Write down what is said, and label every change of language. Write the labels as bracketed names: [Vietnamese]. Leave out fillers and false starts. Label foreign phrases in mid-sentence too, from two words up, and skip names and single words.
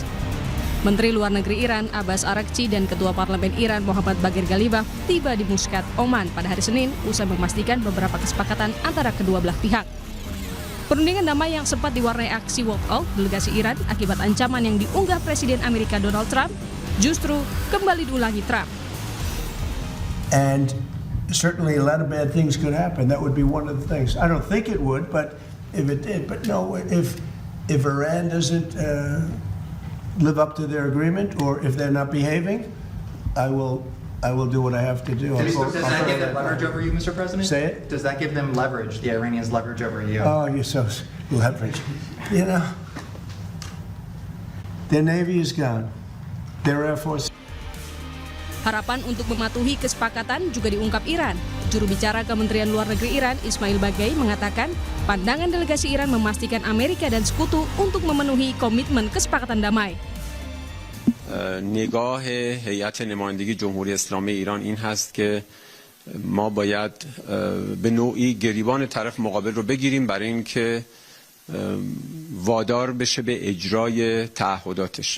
[Indonesian] Menteri Luar Negeri Iran Abbas Araghchi dan Ketua Parlemen Iran Muhammad Bagher Ghalibaf tiba di Muscat, Oman pada hari Senin usai memastikan beberapa kesepakatan antara kedua belah pihak. Perundingan damai yang sempat diwarnai aksi walkout delegasi Iran akibat ancaman yang diunggah Presiden Amerika Donald Trump justru kembali diulangi Trump. [English] And certainly a lot of bad things could happen. That would be one of the things. I don't think it would, but if it did, but no, if Iran doesn't live up to their agreement, or if they're not behaving, I will do what I have to do. Does that give them leverage over you, Mr. President? Say it? Does that give them leverage, the Iranians leverage over you? Oh, you're so leverage. You know, their Navy is gone. Their Air Force. [Indonesian] Harapan untuk mematuhi kesepakatan juga diungkap Iran. Juru bicara Kementerian Luar Negeri Iran, Ismail Baghaei, mengatakan pandangan delegasi Iran memastikan Amerika dan sekutu untuk memenuhi komitmen kesepakatan damai. [Persian] نگاه هیئت نمایندگی جمهوری اسلامی ایران این هست که ما باید به نوعی گریبان طرف مقابل رو بگیریم برای اینکه وادار بشه به اجرای تعهداتش.